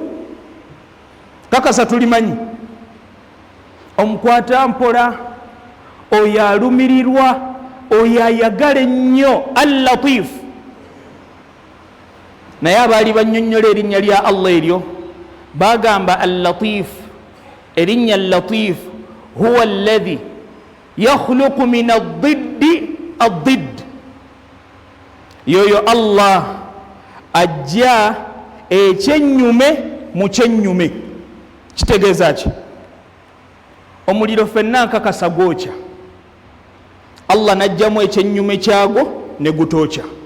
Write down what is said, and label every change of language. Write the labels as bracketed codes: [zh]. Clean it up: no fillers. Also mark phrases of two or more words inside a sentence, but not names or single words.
[lg] Kakasa tulimanyi omukwata mpola, oyo alumirirwa, oyo ayagala ennyo, Al-Latif. Naye abaali bannyonnyola erinnya lya Allah eryo bagamba Al-Latif, erinnya Al-Latif [ar] هو الذي يخلق من الضد الضد, [lg] yoyo Allah ajja ekyennyume mu kyennyume. Kitegeeza ki? Omuliro ffenna nkakasa gwokya, Allah najjamu ekyennyume kyagwo ne gutookya.